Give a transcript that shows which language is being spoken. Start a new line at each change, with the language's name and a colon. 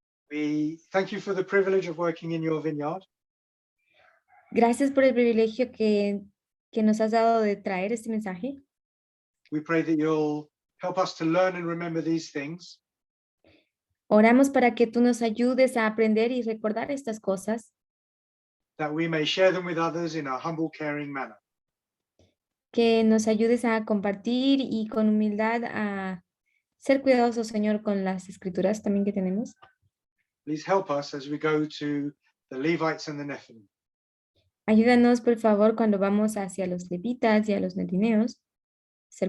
English: We thank you for the privilege of working in your vineyard.
Spanish: gracias por el privilegio que nos has dado de traer este mensaje.
English: We pray that you'll help us to learn and remember these things,
Spanish: Oramos para que tú nos ayudes a aprender y recordar estas cosas,
English: that we may share them with others in a humble, caring manner.
Spanish: que nos ayudes a compartir y con humildad a ser cuidadosos, Señor, con las escrituras también que tenemos.
English: Please help us as we go to the Levites and the Nephilim.
Spanish: Ayúdanos, por favor, cuando vamos hacia los levitas y a los netineos, ser